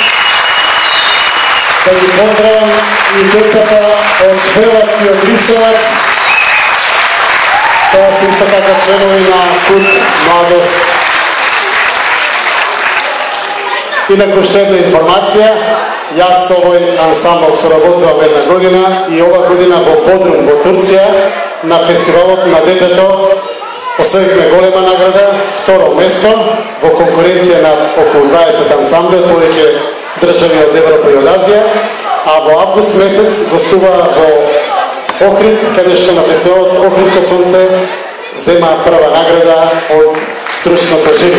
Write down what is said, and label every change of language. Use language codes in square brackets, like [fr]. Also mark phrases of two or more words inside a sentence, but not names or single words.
[mk] Да би поздравим и дјецата од Шпевац и од Листовац, која су исто тако чланови на Култ Младост. Иначе, што једна информација, ја с овој ансамбл соработвам една година и ова година во Бодрум, во Турција, на фестивалот на детето, освоивме голема награда, второ место, во конкуренција на околу 20 ансамбли, повеќе држави од Европа и од Азија, а во август месец гостува во Охрид, каде што на фестивалот Охридско сонце зема прва награда од стручното жури.